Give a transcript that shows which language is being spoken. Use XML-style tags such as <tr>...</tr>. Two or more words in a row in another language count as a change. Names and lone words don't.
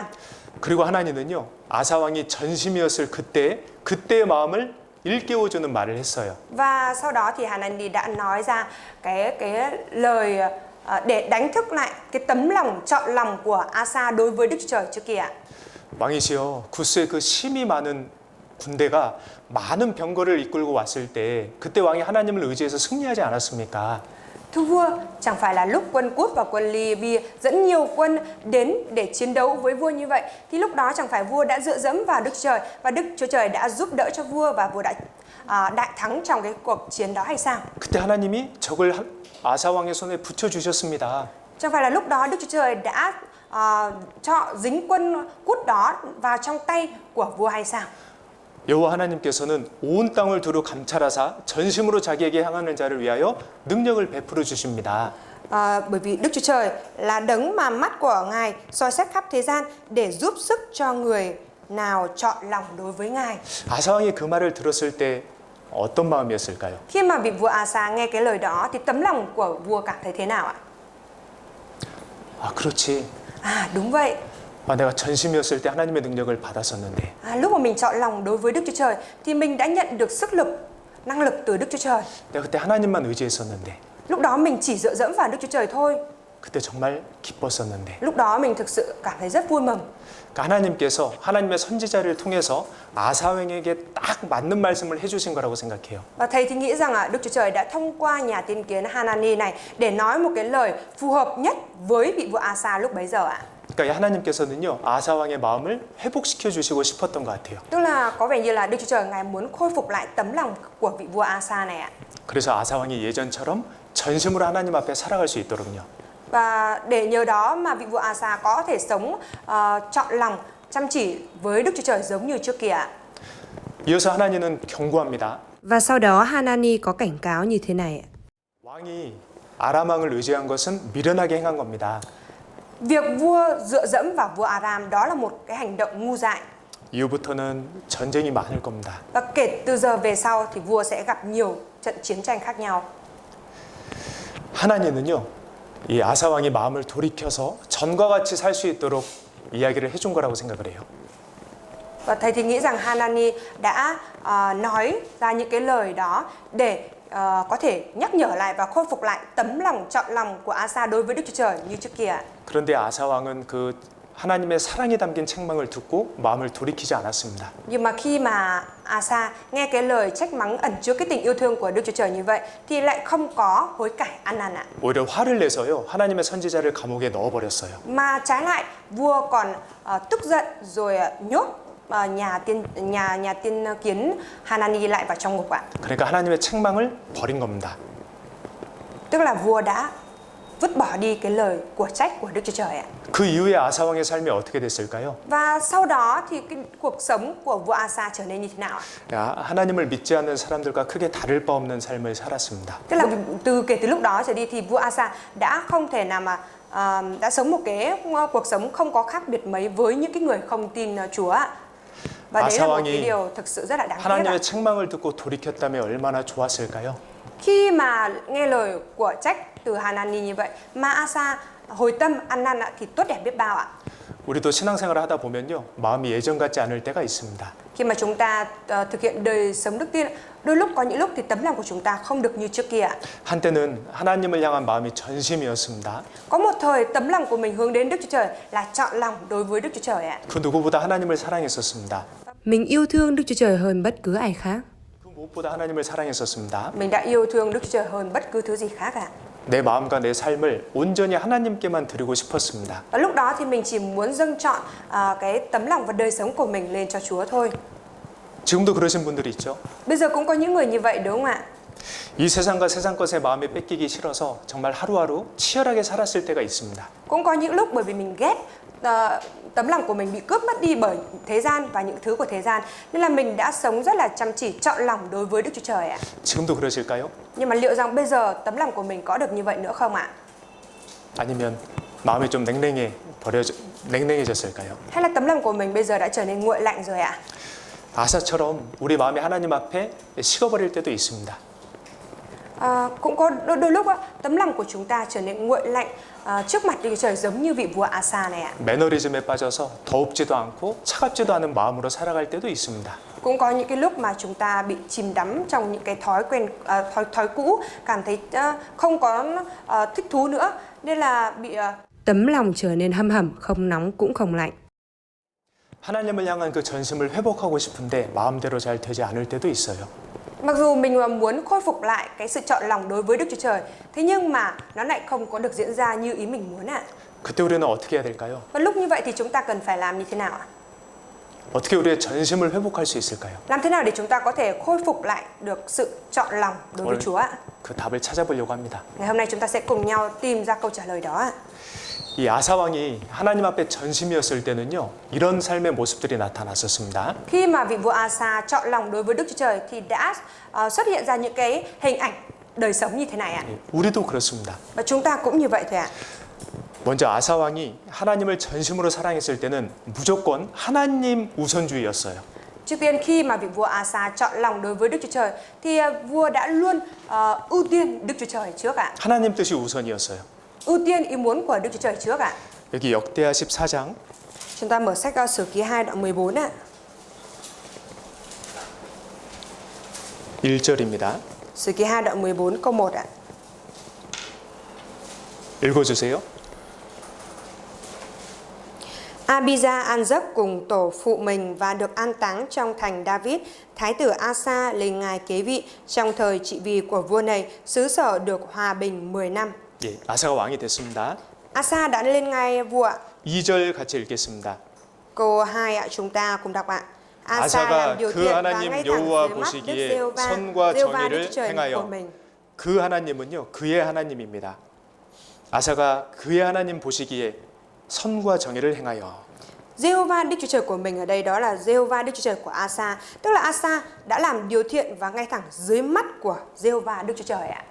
<ko>그리고 하나님은요, 아사 왕이 전심이었을 그때의 마음을 일깨워주는 말을 했어요.</ko> <vi>Và sau đó thì Hanani đã nói ra cái lời để đánh thức lại cái tấm lòng trọn lòng của Asa đối với Đức Chúa Trời trước kia.</vi> <ko>왕이시여, 구스의 그 심이 많은 군대가 많은 병거를 이끌고 왔을 때 그때 왕이 하나님을 의지해서 승리하지 않았습니까?</ko> <vi>Thưa vua, chẳng phải là lúc quân Cút và quân Libya dẫn nhiều quân đến để chiến đấu với vua như vậy, thì lúc đó chẳng phải vua đã dựa dẫm vào Đức Chúa Trời và Đức Chúa Trời đã giúp đỡ cho vua và vua đã đại thắng trong cái cuộc chiến đó hay sao?</vi> <ko>그때 하나님이 적을 아사 왕의 손에 붙여 주셨습니다.</ko> <vi>Chẳng phải là lúc đó Đức Chúa Trời đã cho dính quân Cút đó vào trong tay của vua hay sao?</vi> <ko>여호와 하나님께서는 온 땅을 두루 감찰하사 전심으로 자기에게 향하는 자를 위하여 능력을 베풀어 주십니다.</ko> <vi>Bởi vì Đức Chúa Trời là đấng mà mắt của Ngài soi xét khắp thế gian để giúp sức cho người nào chọn lòng đối với Ngài.</vi> <ko>아사 왕이 그 말을 들었을 때 어떤 마음이었을까요?</ko> <vi>Khi mà vị vua Asa nghe cái lời đó thì tấm lòng của vua cảm thấy thế nào ạ?</vi> <ko>아, 그렇지.</ko> <vi>Đúng vậy.</vi> <ko>내가 전심이었을 때 하나님의 능력을 받았었는데.</ko> <vi>Lúc mà mình chọn lòng đối với Đức Chúa Trời thì mình đã nhận được sức lực, năng lực từ Đức Chúa Trời.</vi> <ko>내가 그때 하나님만 의지했었는데.</ko> <vi>Lúc đó mình chỉ dựa dẫm vào Đức Chúa Trời thôi.</vi> <ko>그때 정말 기뻤었는데.</ko> <vi>Lúc đó mình thực sự cảm thấy rất vui mừng.</vi> <ko>하나님께서 하나님의 선지자를 통해서 아사 왕에게 딱 맞는 말씀을 해주신 거라고 생각해요.</ko> <vi>Và thầy thì nghĩ rằng Đức Chúa Trời đã thông qua nhà tiên kiến Hanani này để nói một cái lời phù hợp nhất với vị vua Asa lúc bấy giờ ạ.</vi> <ko>그러니까 하나님께서는요, 아사 왕의 마음을 회복시켜 주시고 싶었던 것 같아요.</ko> <vi>Tức là có vẻ như là Đức Chúa Trời Ngài muốn khôi phục lại tấm lòng của vị vua Asa này ạ.</vi> <ko>그래서 아사 왕이 예전처럼 전심으로 하나님 앞에 살아갈 수 있도록요.</ko> <vi>Và để nhờ đó mà vị vua Asa có thể sống trọn lòng, chăm chỉ với Đức Chúa Trời giống như trước kia ạ.</vi> <ko>이어서 하나님은 경고합니다.</ko> <vi>Và sau đó Hanani có cảnh cáo như thế này.</vi> <ko>왕이 아람 왕을 의지한 것은 미련하게 행한 겁니다.</ko> <vi>Việc vua dựa dẫm vào vua Aram đó là một cái hành động ngu dại.</vi> <ko>이후부터는 전쟁이 많을 겁니다.</ko> <vi>Và kể từ giờ về sau thì vua sẽ gặp nhiều trận chiến tranh khác nhau.</vi> <ko>하나님은요, 이 아사 왕이 마음을 돌이켜서 전과 같이 살 수 있도록 이야기를 해준 거라고 생각을 해요.</ko> <vi>Và thầy thì nghĩ rằng Hanani đã nói ra những cái lời đó để có thể nhắc nhở lại và khôi phục lại tấm lòng trọn lòng của Asa đối với Đức Chúa Trời như trước kia.</vi> <ko>그런데 아사 왕은 그 하나님의 사랑이 담긴 책망을 듣고 마음을 돌이키지 않았습니다.</ko> <vi>Nhưng mà khi mà Asa nghe cái lời trách mắng ẩn chứa cái tình yêu thương của Đức Chúa Trời như vậy thì lại không có hối cải ăn năn ạ.</vi> <ko>오히려 화를 내서요, 하나님의 선지자를 감옥에 넣어버렸어요.</ko> <vi>Mà trái lại vua còn tức giận rồi nhốt nhà tiên kiến Hanani lại vào trong ngục ạ.</vi> <ko>그러니까 하나님의 책망을 버린 겁니다.</ko> <vi>Tức là vua đã vứt bỏ đi cái lời của trách của Đức Chúa Trời ạ.</vi> <ko>그 이후에 아사 왕의 삶이 어떻게 됐을까요?</ko> <vi>Và sau đó thì cái cuộc sống của vua Asa trở nên như thế nào ạ?</vi> <ko>하나님을 믿지 않는 사람들과 크게 다를 바 없는 삶을 살았습니다.</ko> <vi>Tức là kể từ lúc đó trở đi thì vua Asa đã không thể nào mà đã sống một cái cuộc sống không có khác biệt mấy với những cái người không tin Chúa ạ. Và đấy là một cái điều thực sự rất là đáng tiếc ạ.</vi> <ko>하나님의 책망을 듣고 돌이켰다면 얼마나 좋았을까요?</ko> <vi>Khi mà nghe lời của trách từ Hanani như vậy mà Asa hồi tâm ăn năn thì tốt đẹp biết bao ạ.</vi> <ko>우리도 신앙생활을 하다 보면요, 마음이 예전 같지 않을 때가 있습니다.</ko> <vi>Khi mà chúng ta thực hiện đời sống đức tin, đôi lúc có những lúc thì tấm lòng của chúng ta không được như trước kia ạ.</vi> <ko>한때는 하나님을 향한 마음이 전심이었습니다.</ko> <vi>Có một thời tấm lòng của mình hướng đến Đức Chúa Trời là chọn lòng đối với Đức Chúa Trời ạ.</vi> <ko>그 누구보다 하나님을 사랑했었습니다.</ko> <vi>Mình yêu thương Đức Chúa Trời hơn bất cứ ai khác.</vi> <ko>그 무엇보다 하나님을 사랑했었습니다.</ko> <vi>Mình đã yêu thương Đức Chúa Trời hơn bất cứ thứ gì khác ạ.</vi> <ko>내 마음과 내 삶을 온전히 하나님께만 드리고 싶었습니다.</ko> <vi>Và lúc đó thì mình chỉ muốn dâng trọn cái tấm lòng và đời sống của mình lên cho Chúa thôi.</vi> <ko>지금도 그러신 분들이 있죠.</ko> <vi>Bây giờ cũng có những người như vậy đúng không ạ?</vi> <ko>이 세상과 세상 것에 마음이 뺏기기 싫어서 정말 하루하루 치열하게 살았을 때가 있습니다.</ko> <vi>Cũng có những lúc bởi vì mình ghét tấm lòng của mình bị cướp mất đi bởi thế gian và những thứ của thế gian, nên là mình đã sống rất là chăm chỉ chọn lòng đối với Đức Chúa Trời ạ.</vi> <ko>지금도 그러실까요?</ko> <vi>Nhưng mà liệu rằng bây giờ tấm lòng của mình có được như vậy nữa không ạ?</vi> <ko>아니면 마음이 좀 냉랭해졌을까요?</ko> <vi>Hay là tấm lòng của mình bây giờ đã trở nên nguội lạnh rồi ạ?</vi> <ko>아사처럼 우리 마음이 하나님 앞에 식어버릴 때도 있습니다.</ko> <vi>Cũng có đôi lúc tấm lòng của chúng ta trở nên nguội lạnh trước mặt Đức Chúa Trời, giống như vị vua Asa này ạ.</vi> <ko>매너리즘에 빠져서 더웁지도 않고 차갑지도 않은 마음으로 살아갈 때도 있습니다.</ko> <vi>Cũng có những cái lúc mà chúng ta bị chìm đắm trong những cái thói quen thói cũ, cảm thấy không có thích thú nữa, nên là bị tấm lòng trở nên hâm hầm, không nóng cũng không lạnh.</vi> <ko>하나님을 향한 그 전심을 회복하고 싶은데 마음대로 잘 되지 않을 때도 있어요.</ko> <vi>Mặc dù mình muốn khôi phục lại cái sự chọn lòng đối với Đức Chúa Trời, thế nhưng mà nó lại không có được diễn ra như ý mình muốn ạ.</vi> <ko>그때 우리는 어떻게 해야 될까요?</ko> <vi>Và lúc như vậy thì chúng ta cần phải làm như thế nào ạ?</vi> <ko>어떻게 우리의 전심을 회복할 수 있을까요?</ko> <vi>Làm thế nào để chúng ta có thể khôi phục lại được sự chọn lòng đối với Chúa ạ?</vi> <ko>그 답을 찾아보려고 합니다.</ko> <vi>Ngày hôm nay chúng ta sẽ cùng nhau tìm ra câu trả lời đó ạ.</vi> <ko>이 아사 왕이 하나님 앞에 전심이었을 때는요, 이런 삶의 모습들이 나타났었습니다.</ko> <vi>Khi mà vị vua Asa chọn lòng đối với Đức Chúa Trời thì đã xuất hiện ra những cái hình ảnh đời sống như thế này ạ.</vi> <ko>우리도 그렇습니다.</ko> <vi>Và chúng ta cũng như vậy thôi ạ.</vi> <ko>먼저 아사 왕이 하나님을 전심으로 사랑했을 때는 무조건 하나님 우선주의였어요.</ko> <vi>Trước tiên khi mà vị vua Asa chọn lòng đối với Đức Chúa Trời thì vua đã luôn ưu tiên Đức Chúa Trời trước ạ.</vi> <ko>하나님 뜻이 우선이었어요.</ko> <vi>Ưu tiên ý muốn của Đức Chúa Trời trước ạ.</vi> <ko>여기 역대하 14장</ko> <vi>Chúng ta mở sách Sử ký 2 đoạn 14 ạ.</vi> <ko>1절입니다.</ko> <vi>Sử ký 2 đoạn 14 câu 1 ạ.</vi> <ko>읽어주세요.</ko> <vi>Abijah an giấc cùng tổ phụ mình và được an táng trong thành David. Thái tử Asa lên ngài kế vị. Trong thời trị vì của vua này, xứ sở được hòa bình 10 năm.</vi> <ko>예, 아사가 왕이 됐습니다.</ko> <vi>Asa đã lên ngai vua ạ.</vi> <ko>2절 같이 읽겠습니다.</ko> <vi>Câu 2 ạ, chúng ta cùng đọc ạ. Asa</vi> <ko>아사가</ko> <vi>làm điều</vi> <ko>그</ko> <vi>thiện và</vi> <ko>하나님</ko> <vi>ngay thẳng</vi> <ko>여호와</ko> <vi>dưới mắt Đức</vi> <ko>보시기에</ko> <vi>Giê-hô-va,</vi> <ko>선과</ko> <vi>Giê-hô-va Đức</vi> <ko>정의를</ko> <vi>Chúa Trời của</vi> <ko>행하여</ko> <vi>mình.</vi> <ko>그 하나님은요, 그의 하나님입니다. 아사가 그의 하나님 보시기에 선과 정의를 행하여</ko> <vi>Giê-hô-va Đức Chúa Trời của mình ở đây đó là Giê-hô-va Đức Chúa Trời của Asa, tức là Asa đã làm điều thiện và ngay thẳng dưới mắt của Giê-hô-va Đức Chúa Trời ạ.</vi>